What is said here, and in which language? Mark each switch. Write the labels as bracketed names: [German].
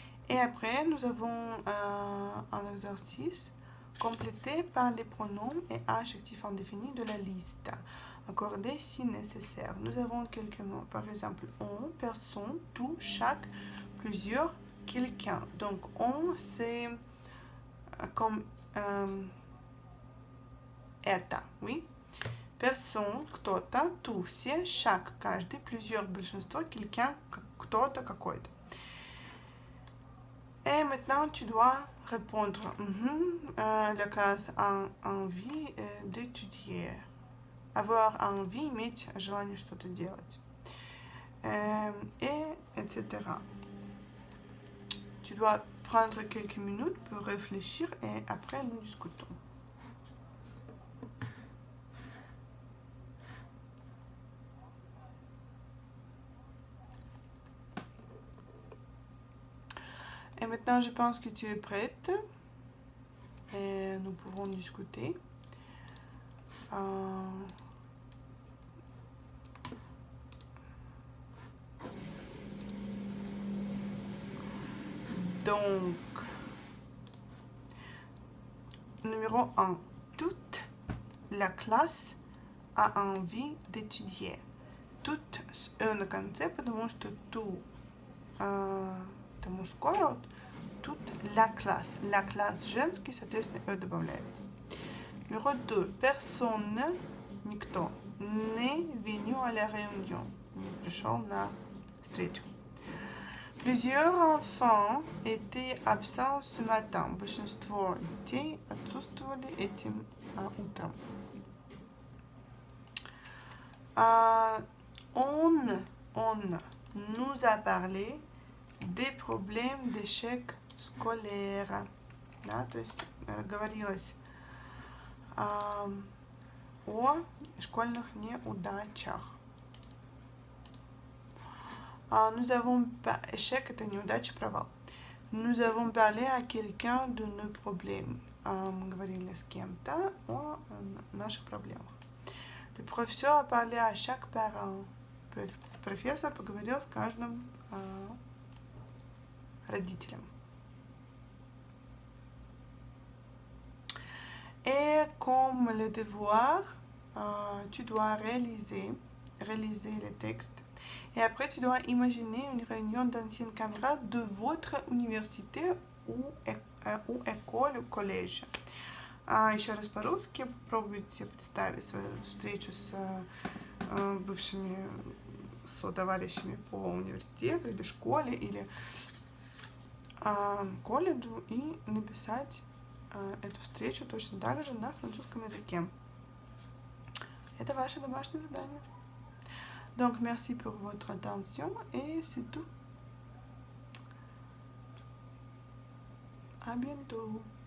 [French] Et après, nous avons un exercice complété par les pronoms et adjectifs indéfinis de la liste, accordés si nécessaire. Nous avons quelques mots, par exemple, on, personne, tout, chaque, plusieurs, quelqu'un. Donc, on, c'est comme [Russian] это, [French] oui. Personne, [Russian] кто-то, [French] tout, [Russian] все, [French] chaque, [Russian] каждый, [French] plusieurs, [Russian] большинство, [French] quelqu'un, [Russian] кто-то, какой-то. [French] Et maintenant, tu dois répondre. La classe a envie d'étudier. Avoir envie, [Russian] иметь желание что-то делать. [French] Et etc. Tu dois prendre quelques minutes pour réfléchir et après nous discutons. Et maintenant, je pense que tu es prête et nous pouvons discuter. Donc, numéro 1. Toute la classe a envie d'étudier. Toute [Russian] на конце, потому что ту это мужской род. [French] Toute la classe. La classe [Russian] женский, соответственно, добавляется. [French] Numéro 2. Personne, [Russian] никто, не [French] venu à la réunion. [Russian] Не пришел на встречу. [French] Plusieurs enfants étaient absents ce matin. [Russian] Большинство детей отсутствовали этим утром. [French] On nous a parlé des [Russian] проблем [French] d'échec scolaire. [Russian] Да, то есть говорилось о школьных неудачах. [French] Nous avons échec [Russian] это неудача, провал. [French] Nous avons parlé à quelqu'un de nos problèmes. [Russian] Мы говорили с кем-то о наших проблемах. [French] Le professeur a parlé à chaque parent. [Russian] Профессор поговорил с каждым родителем. [French] Et comme le devoir, tu dois réaliser le texte. Et après, tu dois imaginer une réunion d'anciens camarades de votre université ou école, ou collège. [Russian] Еще раз по-русски. Попробуйте представить свою встречу с бывшими сотоварищами по университету или школе, или колледжу и написать эту встречу точно так же на французском языке. Это ваше домашнее задание. [French] Donc, merci pour votre attention et c'est tout. À bientôt.